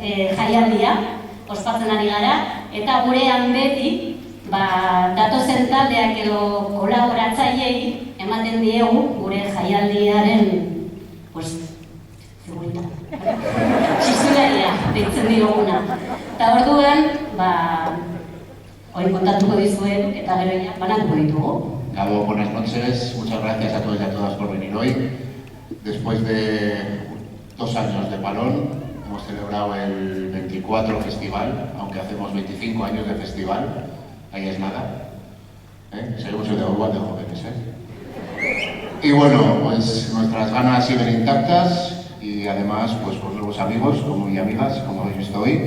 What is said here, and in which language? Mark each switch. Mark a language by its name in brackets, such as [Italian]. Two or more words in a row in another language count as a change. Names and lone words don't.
[Basque] Jaialdia ospatzen ari gara, eta gurean beti datozen taldeak edo kolaboratzaileei ematen diegu gure jaialdiaren figurita. Txistularia deitzen dioguna. Eta orduan, hori kontatuko dizuet eta gero banatuko ditugu. [Spanish] Gabo, buenas noches. Muchas gracias a todos y a todas por venir hoy. Después de 2 años de parón, hemos celebrado el 24 festival, aunque hacemos 25 años de festival. Ahí es nada. Seguimos el de igual de jóvenes. Y bueno, pues nuestras ganas siguen intactas y además pues con nuevos amigos y amigas, como habéis visto hoy.